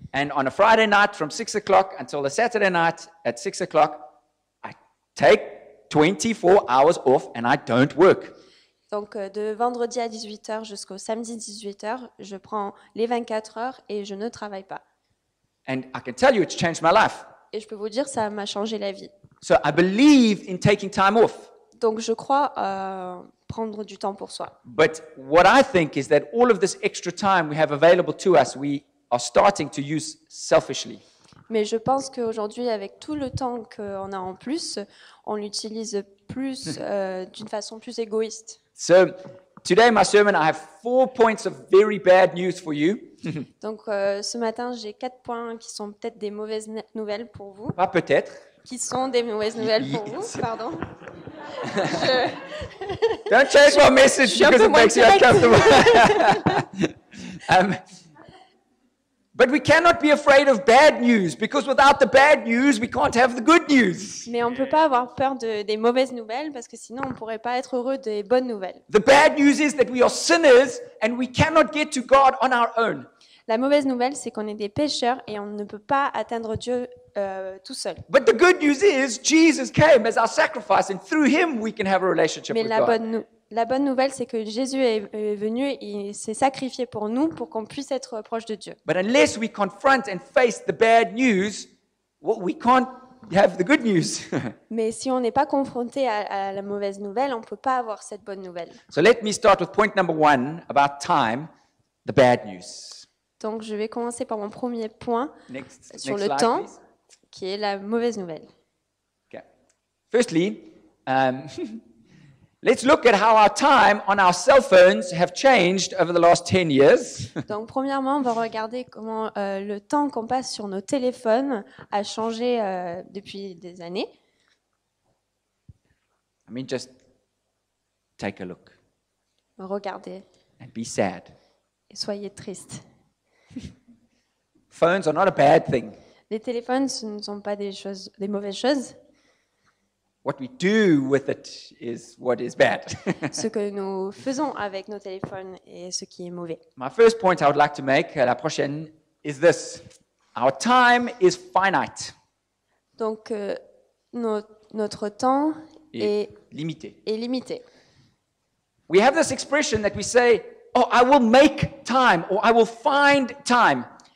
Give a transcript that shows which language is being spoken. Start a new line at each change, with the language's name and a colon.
English: And on a Friday night from 6 o'clock until the Saturday night at 6 o'clock, I take 24 hours off and I don't work.
French: Donc de vendredi à 18h jusqu'au samedi 18h, je prends les 24 heures et je ne travaille pas.
English: And I can tell you it's changed my life.
French: Et je peux vous dire, ça m'a changé la vie.
English: So I believe in taking time off.
French: Donc je crois prendre du temps pour soi.
English: But what I think is that all of this extra time we have available to us, we are starting to use selfishly.
French: Mais je pense qu'aujourd'hui, avec tout le temps qu'on a en plus, on l'utilise plus d'une façon plus égoïste.
English: So today, my sermon, I have 4 points of very bad news for you.
French: Donc ce matin, j'ai 4 points qui sont peut-être des mauvaises nouvelles pour vous. Pas peut-être. Qui sont des mauvaises nouvelles pour vous, pardon.
English: Don't change my message because it makes you uncomfortable. But we cannot be afraid of bad news because without the bad news, we can't have the good news.
French: Mais on ne peut pas avoir peur des mauvaises nouvelles parce que sinon on ne pourrait pas être heureux des bonnes nouvelles.
English: The bad news is that we are sinners and we cannot get to God on our own.
French: La mauvaise nouvelle, c'est qu'on est des pécheurs et on ne peut pas atteindre Dieu tout seul.
English: But the good news is Jesus came as our sacrifice and through him we can have a relationship
French: Mais
English: with
French: la
English: God.
French: la bonne nouvelle, c'est que Jésus est venu et il s'est sacrifié pour nous pour qu'on puisse être proche de Dieu.
English: But unless we confront and face the bad news, well, we can't have the good news.
French: Mais si on n'est pas confronté à la mauvaise nouvelle, on ne peut pas avoir cette bonne nouvelle.
English: So let me start with point number 1 about time, the bad news.
French: Donc je vais commencer par mon premier point
English: Next
French: sur le
English: slide,
French: temps,
English: please.
French: qui est la mauvaise nouvelle.
English: Okay. Firstly, let's look at how our time on our cell phones have changed over the last 10 years.
French: Donc premièrement, on va regarder comment le temps qu'on passe sur nos téléphones a changé depuis des années.
English: I mean, just take a look
French: Regardez
English: and be sad.
French: et soyez tristes.
English: Phones are not a bad thing.
French: Les téléphones, ce ne sont pas des mauvaises choses.
English: What we do with it is what is bad.
French: Ce que nous faisons avec nos téléphones est ce qui est mauvais.
English: My first point I would like to make,
French: la prochaine,
English: is this. Our time is finite.
French: Donc notre temps est limité. limité.
English: We have this expression that we say, oh, I will make time, or I will find time.